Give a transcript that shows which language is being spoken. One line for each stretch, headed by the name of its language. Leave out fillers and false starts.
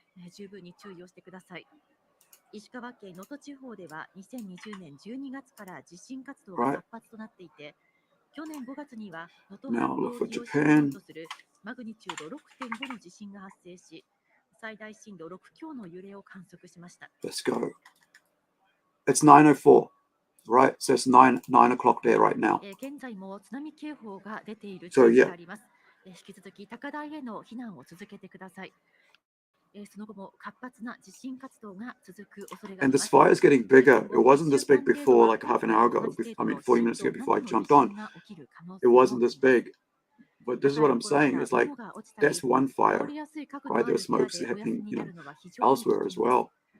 Japanese: 十分に注意をしてください。石川県能登地方では2020年12月から地震活動が活発となっていて、去年5月には能登半島沖を震源とするマグニチュード 6.5 の地震が発生し、最大震度6強の揺れを観測しました。
English: Let's go. It's 9:04. Right, so it's 9 o'clock there right now.
Japanese: 現在も津波警報が出ている地域があります。引き続き高台への避難を続けてください。その後も活発な地震活動が続く恐れがあります。
English: And this fire is getting bigger. It wasn't this big before, like half an hour ago. I mean, 40 minutes ago before I jumped on. It wasn't this big. But this is what I'm saying. It's like that's one fire, right? There's smokes happening, elsewhere as well.